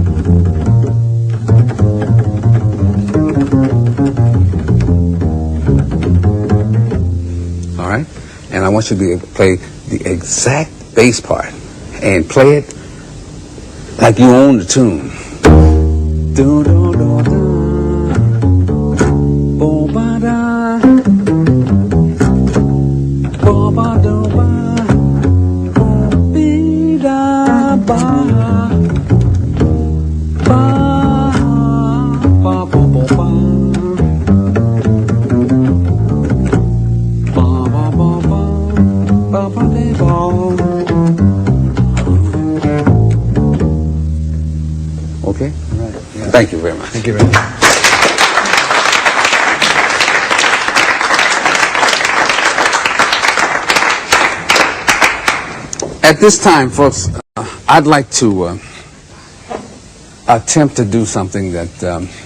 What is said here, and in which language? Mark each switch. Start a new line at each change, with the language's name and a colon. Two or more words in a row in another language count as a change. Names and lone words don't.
English: All right? And I want you to be able to play the exact bass part and play it like you own the tune. Do, do, do, do. Bo, ba, da. Bo, ba, do, ba. Bo, be, da, ba. Ba, ba, bo, bo, ba. Ba, ba, ba, ba. Ba, ba, de, ba. Okay? All right. Yeah. Thank you very much. Thank you very much. At this time, folks, I'd like to attempt to do something that